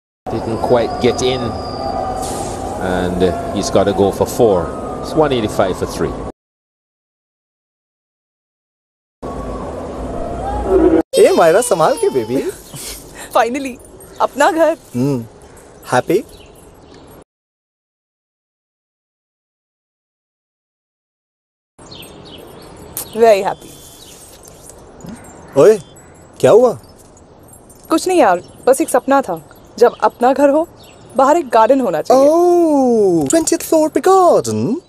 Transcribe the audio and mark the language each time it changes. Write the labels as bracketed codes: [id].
[en] Didn't quite get in, and he's got to go for 4. It's 185 for 3. Hey, [hi] Myra, संभाल के baby. [en] Finally, [hi] अपना घर. [en] Happy? Very happy. [hi] ओए, क्या हुआ? कुछ नहीं यार, बस एक सपना था. जब अपना घर हो, बाहर एक गार्डन होना चाहिए. [en] Oh, 20th floor पे garden.